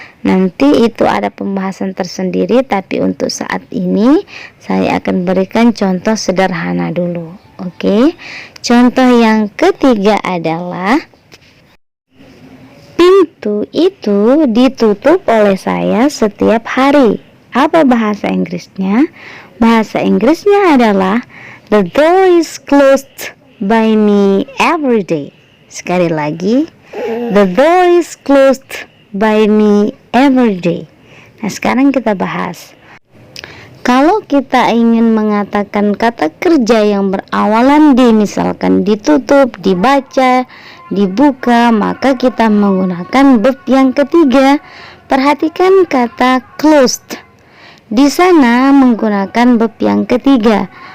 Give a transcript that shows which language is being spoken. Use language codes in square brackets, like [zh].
[id] Nanti itu ada pembahasan tersendiri, tapi untuk saat ini saya akan berikan contoh sederhana dulu. Oke. Contoh yang ketiga adalah pintu itu ditutup oleh saya setiap hari. Apa bahasa Inggrisnya? Bahasa Inggrisnya adalah [en] The door is closed by me every day. [id] Sekali lagi, [en] the door is closed by me every day. [id] Nah, sekarang kita bahas. Kalau kita ingin mengatakan kata kerja yang berawalan di, misalkan ditutup, dibaca, dibuka, maka kita menggunakan verb yang ketiga. Perhatikan kata closed. Di sana menggunakan verb yang ketiga.